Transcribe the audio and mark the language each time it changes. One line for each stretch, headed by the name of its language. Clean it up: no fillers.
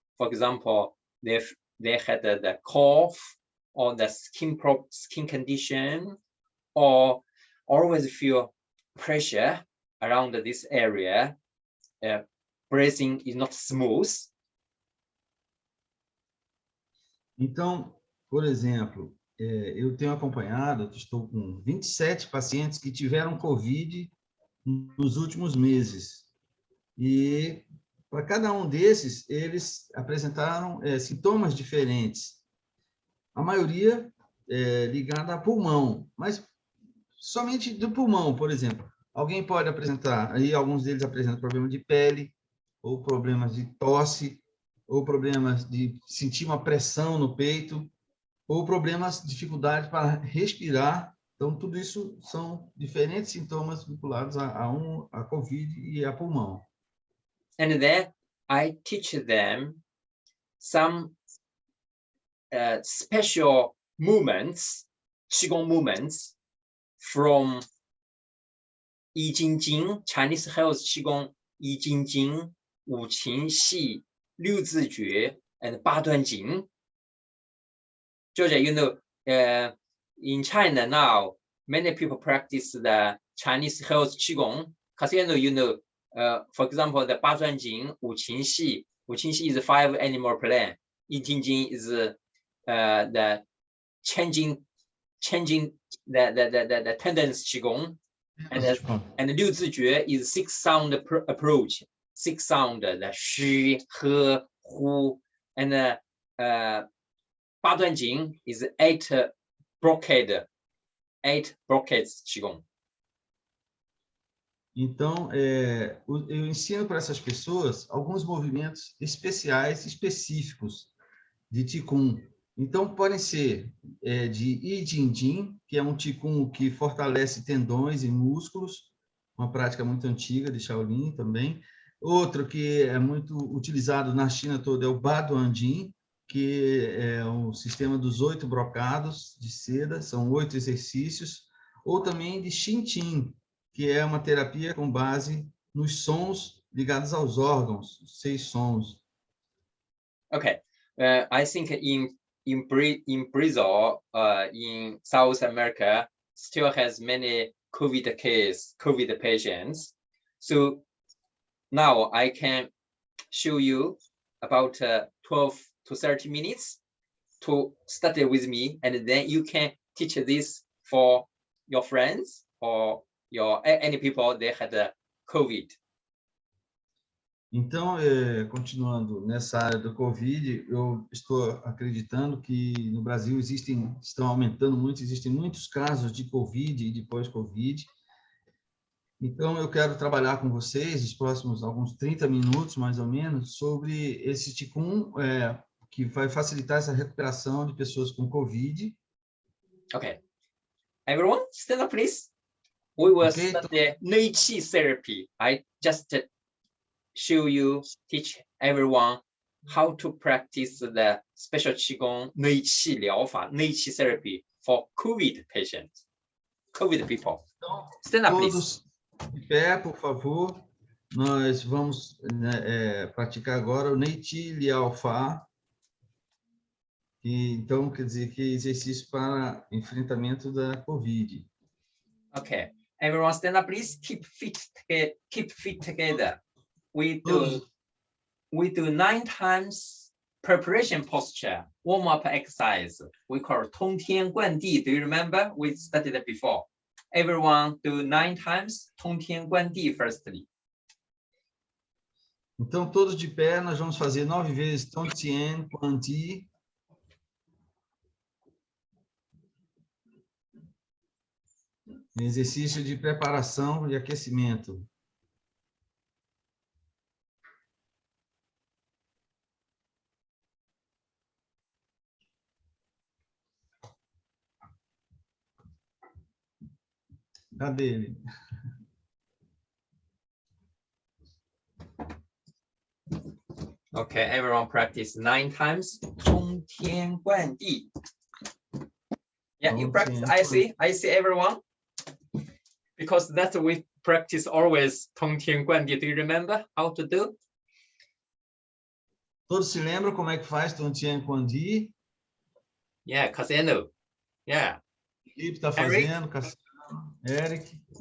English: For example, they had the cough or the skin condition, or always feel pressure around this area. Breathing is not smooth.
Portuguese: Então, por exemplo, eu tenho acompanhado, estou com 27 pacientes que tiveram COVID nos últimos meses. E para cada um desses, eles apresentaram sintomas diferentes. A maioria ligada a pulmão, mas somente do pulmão, por exemplo. Alguém pode apresentar, aí alguns deles apresentam problemas de pele, ou problemas de tosse, ou problemas de sentir uma pressão no peito, ou problemas, dificuldade para respirar. Então, tudo isso são diferentes sintomas vinculados a COVID e a pulmão.
English: And then I teach them some special movements, Qigong movements, from I Jing Jing, Chinese Health Qigong, I Jing Jing, Wu Qin Xi, Liu Zi Jue, and Ba Duan Jing. Georgia, you know, in China now, many people practice the Chinese health qigong, because you know, for example, the 八段锦, 五禽戏 is 5 animal plan. 易筋经 is the changing the tendons qigong, and 六字诀 is 6 sound approach. 6 sound, the 虚 he 呼, and 八段锦 is 8 brocade, 8 brocades qigong.
Portuguese: Então, eu ensino para essas pessoas alguns movimentos especiais, específicos de Qigong. Então, podem ser de I Jin Jin, que é um Qigong que fortalece tendões e músculos, uma prática muito antiga de Shaolin também. Outro que é muito utilizado na China toda é o Baduan Jin, que é o sistema dos 8 brocados de seda, são 8 exercícios. Ou também de Xin Qin, que é uma terapia com base nos sons ligados aos órgãos, 6 sons.
English: Okay, I think in Brazil, in South America, still has many COVID patients. So now I can show you about 12 to 30 minutes to study with me, and then you can teach this for your friends or any people they had COVID.
Portuguese: Então, continuando nessa área do Covid, eu estou acreditando que no Brasil estão aumentando muito, existem muitos casos de Covid e de pós-Covid. Então, eu quero trabalhar com vocês os próximos alguns 30 minutos, mais ou menos, sobre esse Qigong que vai facilitar essa recuperação de pessoas com Covid.
English: Okay, everyone, stand up, please. We will study Nei Qi therapy. I just teach everyone how to practice the special Qigong Nei Qi 疗法, Nei Qi therapy for COVID patients, COVID people. Stand up, please.
Portuguese: Todos de pé, por favor. Nós vamos praticar agora o Nei Qi Liao Fa. Então, quer dizer que exercício para enfrentamento da Covid.
English: Okay, everyone stand up, please. Keep feet together. We do 9 times preparation posture, warm-up exercise. We call 通天贯地. Do you remember? We studied it before. Everyone do 9 times 通天贯地 firstly.
Portuguese: Então, todos de pé, nós vamos fazer 9 vezes 通天贯地. Exercício de preparação e aquecimento. Cadê ele?
English: Okay, everyone practice 9 times 通天贯地. Yeah, you practice. I see everyone. Because that's what we practice always 通天贯地. Do you remember how to do?
Portuguese: Todos se lembram como é que faz 通天贯地?
English: Yeah, Cassiano. Yeah.
Portuguese: Felipe está fazendo, Cassiano, Eric.